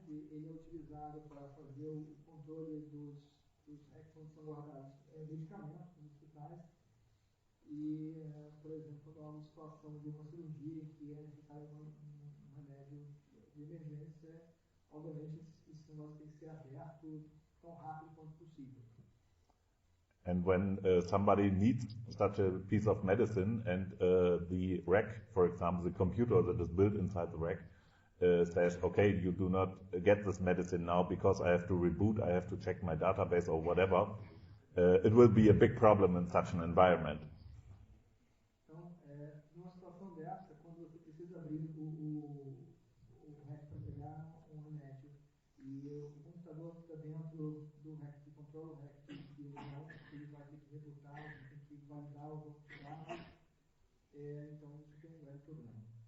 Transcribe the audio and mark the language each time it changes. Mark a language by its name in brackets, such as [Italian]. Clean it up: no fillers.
[Portuguese] Ele é utilizado para fazer o controle dos racks onde são guardados medicamentos nos hospitais e, por exemplo, quando há uma situação de uma cirurgia que é necessário um remédio de emergência, obviamente esse negócio tem que ser aberto tão rápido quanto possível. [English] And when somebody needs such a piece of medicine and the rack, for example, the computer that is built inside the rack, says, okay, you do not get this medicine now because I have to reboot, I have to check my database or whatever, it will be a big problem in such an environment. [Portuguese] Então, numa situação dessa, quando você precisa abrir o rack para pegar um remédio e o computador fica dentro do rack que controla o rack que ele vai ter que rebootar, tem que validar o banco de dados, então isso tem um grande problema.